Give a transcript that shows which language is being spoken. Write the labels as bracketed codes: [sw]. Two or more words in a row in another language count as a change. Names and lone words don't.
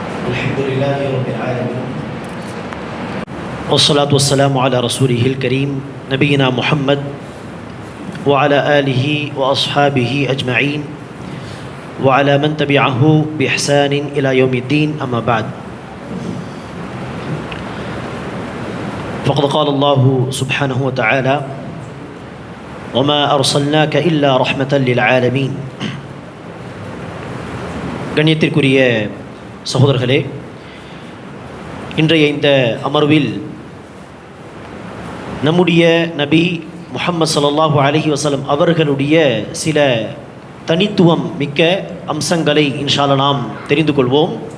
[ar] الحمد لله رب العالمين والصلاة والسلام على رسوله الكريم نبينا محمد وعلى آله وأصحابه أجمعين وعلى من تبعه بإحسان إلى يوم الدين أما بعد فقد قال الله سبحانه وتعالى وما أرسلناك إلا رحمة للعالمين. [ta] கண்ணியத்திற்குரிய சகோதரர்களே, இன்றைய இந்த அமர்வில் நம்முடைய நபி முஹம்மது [ar] صلى الله عليه وسلم [ta] அவர்களுடைய சில தனித்துவம் மிக்க அம்சங்களை [ar] إن شاء الله [ta] நாம் தெரிந்து கொள்வோம்.